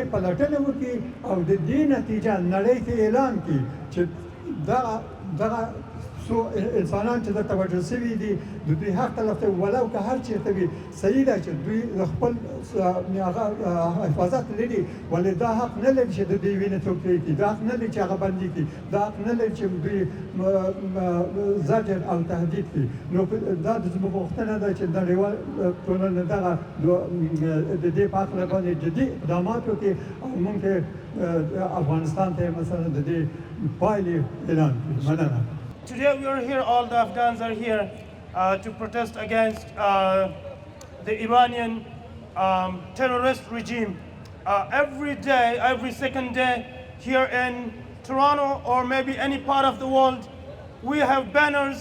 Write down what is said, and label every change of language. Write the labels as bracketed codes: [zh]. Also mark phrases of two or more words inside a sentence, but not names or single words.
[ps] پلټنه وکړي او د دې نتیجه نړۍ ته اعلان کړي چې دغه څو انسانان چې دلته وژل شوي دي د دوی حق طرف ته ولو که هر چېرته وي صحیح ده چې دوی خپل حفاظت لري، ولې دا حق نه لري چې د دوی وینې څوک پرېږدي، دا حق نه لري چې هغه بندي کړي، دا حق نه لري چې دوی زجر او تهدید کړي. نو دا زموږ غوښتنه ده چې نړیوال ټولنه دغه د دې په هکله باندې جدي اقدامات وکړي او موږ افغانستان ته مثلا د دې پایلې اعلان کړي. مننه. [en] Today we are here, all the Afghans are here to protest against the Iranian terrorist regime. Every day, every second day, here in Toronto or maybe any part of the world, we have banners.